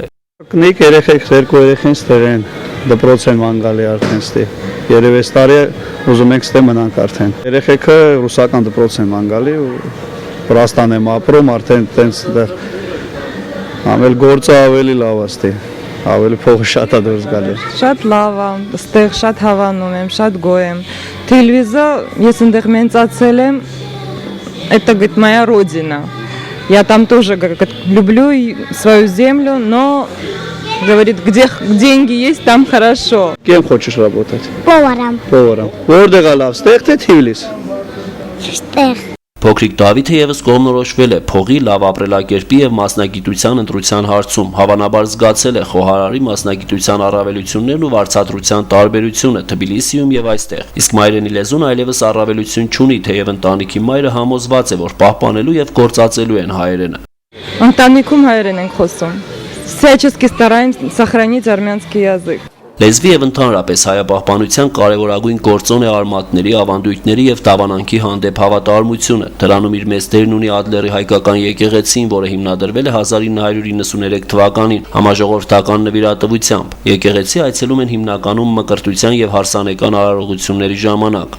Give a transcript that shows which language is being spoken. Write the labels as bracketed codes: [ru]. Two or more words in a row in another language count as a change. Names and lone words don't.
[hy] Կնիկ երեխեք, երկու երեխեն ստեղ են, դպրոց են մանգալի արդեն ստեղ։ Երևես տարի ուզում ենք ստեղ մնանք արդեն։ Երեխեքը ռուսական դպրոց են մանգալի ու Վրաստան եմ ապրում, արդեն տենց դեռ ամել գործը ավելի լավ է ստեղ։ Ավելի փողը շատ է դուրս գալիս։ Շատ լավ է, այստեղ շատ հավանում եմ, շատ գոհ եմ։ Телевизор, ես այնտեղ մեծացել եմ, [ru] это, говорит, моя родина. Я там тоже, говорит, люблю свою землю, но, говорит, где деньги есть, там хорошо. Кем хочешь работать? Поваром. Поваром. [hy] Որտեղ է լավ, ստեղ թե Թիֆլիս։ Ստեղ։ Փոքրիկ Դավիթը եւս կողմնորոշվել է փողի լավ ապրելակերպի եւ մասնագիտության ընտրության հարցում, հավանաբար զգացել է խոհարարի մասնագիտության առավելություններն ու վարձատրության տարբերությունը Թբիլիսիում եւ այստեղ։ Իսկ մայրենի լեզուն այլևս առավելություն չունի, թեև ընտանիքի մայրը համոզված է, որ պահպանելու եւ գործածելու են հայերենը։ Ընտանիքում հայերեն ենք խոսում։ [ru] Всячески стараемся сохранить армянский язык. [hy] Լեզվի եւ ընդհանրապես հայապահպանության կարևորագույն գործոն է արմատների, ավանդույթների եւ դավանանքի հանդեպ հավատարմությունը։ Դրանում իր մեծ դերն ունի Ադլերի հայկական եկեղեցին, որը հիմնադրվել է 1993 թվականին համաժողովրդական նվիրատվությամբ։ Եկեղեցի այցելում են հիմնականում մկրտության եւ հարսանեկան արարողությունների ժամանակ։